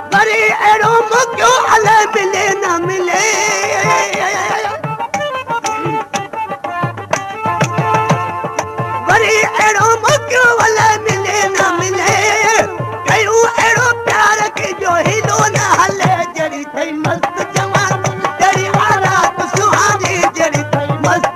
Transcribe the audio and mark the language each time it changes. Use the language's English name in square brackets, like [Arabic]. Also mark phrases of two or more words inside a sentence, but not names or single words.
[Sindhi] वरी अहिड़ो मौक़ो अलाए मिले न मिले वरी अहिड़ो मौक़ो अलाए मिले न मिले कयूं अहिड़ो प्यार के जो हिलो न हले जड़ी थई मस्त जवान [Hindi] तेरी रात सुहानी [Sindhi] जड़ी थई मस्त